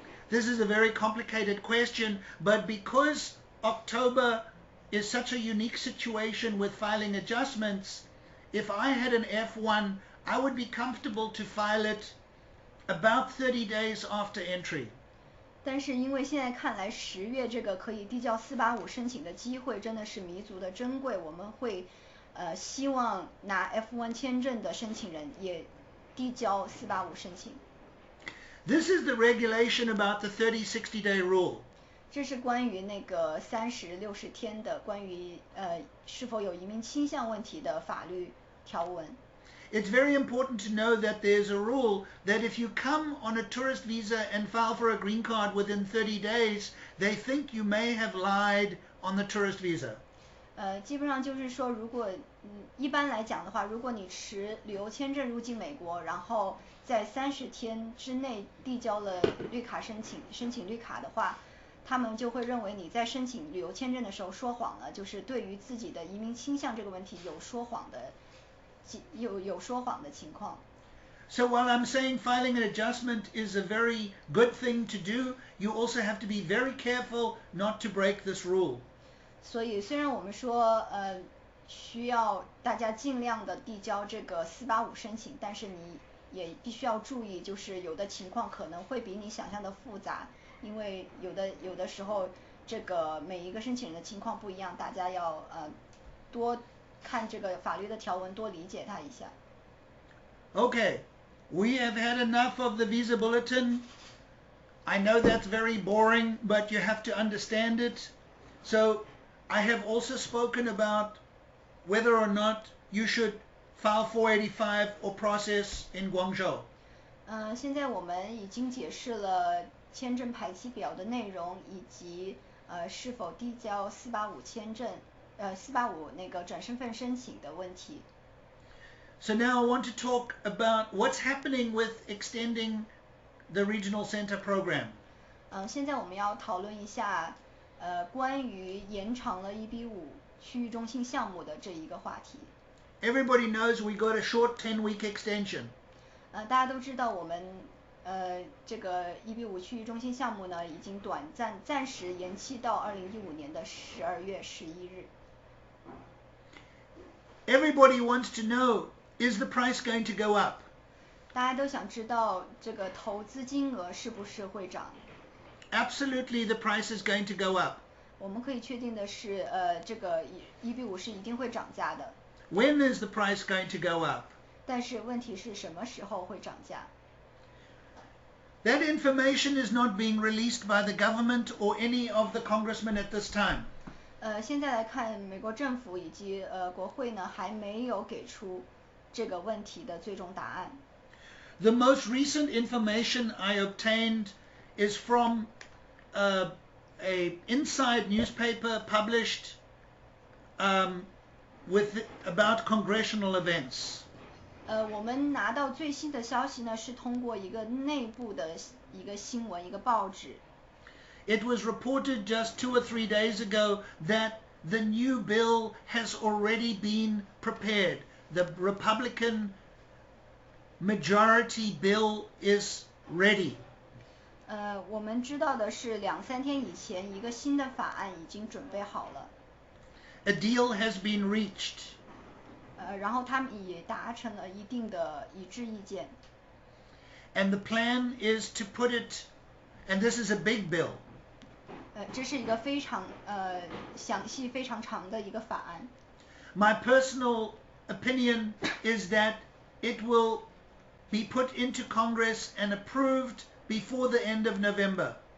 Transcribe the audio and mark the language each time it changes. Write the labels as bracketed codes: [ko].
[en] This is a very complicated question, but because October is such a unique situation with filing adjustments, if I had an F1, I would be comfortable to file it about 30 days after entry. [zh] 但是因为现在看来10月这个可以递交485申请的机会真的是弥足的珍贵，我们会希望拿 F1 签证的申请人也递交485申请。 [en] This is the regulation about the 30-60-day rule. [zh] 这是关于那个30-60天的关于是否有移民倾向问题的法律条文。 [en] It's very important to know that there's a rule that if you come on a tourist visa and file for a green card within 30 days, they think you may have lied on the tourist visa. [zh] 基本上就是说，如果一般来讲的话，如果你持旅游签证入境美国，然后在30天之内递交了绿卡申请绿卡的话，他们就会认为你在申请旅游签证的时候说谎了，就是对于自己的移民倾向这个问题有说谎的情况。 [en] So while I'm saying filing an adjustment is a very good thing to do, you also have to be very careful not to break this rule. [zh] 所以虽然我们说需要大家尽量的递交这个485申请，但是你也必须要注意，就是有的情况可能会比你想象的复杂，因为有的时候这个每一个申请人的情况不一样，大家要多看这个法律的条文，多理解它一下。 [en] Okay, we have had enough of the visa bulletin. I know that's very boring, but you have to understand it. So I have also spoken about whether or not you should file 485 or process in Guangzhou. [zh] 现在我们已经解释了签证排期表的内容，以及是否递交485签证485那个转身份申请的问题。 [en] So now I want to talk about what's happening with extending the regional center program. [zh] 现在我们要讨论一下关于延长了EB-5区域中心项目的这一个话题。 [en] Everybody knows we got a short 10-week extension. [zh] 大家都知道我们这个EB-5区域中心项目呢，已经暂时延期到2015年的12月11日。 [en] Everybody wants to know, is the price going to go up? [zh] 大家都想知道这个投资金额是不是会涨。 [en] Absolutely, the price is going to go up. [zh] 我们可以确定的是这个EB-5是一定会涨价的。 [en] When is the price going to go up? [zh] 但是问题是什么时候会涨价？ [en] That information is not being released by the government or any of the congressmen at this time. [zh] 现在来看，美国政府以及国会呢，还没有给出这个问题的最终答案。 [en] The most recent information I obtained is from a inside newspaper published about congressional events. [zh] 我们拿到最新的消息呢，是通过一个内部的一个新闻，一个报纸。 [en] It was reported just 2 or 3 days ago that the new bill has already been prepared. The Republican majority bill is ready. [zh] 我们知道的是2-3天以前，一个新的法案已经准备好了。 [en] A deal has been reached. [zh] 然后他们也达成了一定的一致意见。 [en] And the plan is to put it, and this is a big bill. [zh] 这是一个非常详细、非常长的一个法案。 [en] My personal opinion is that it will be put into Congress and approved before the end of November.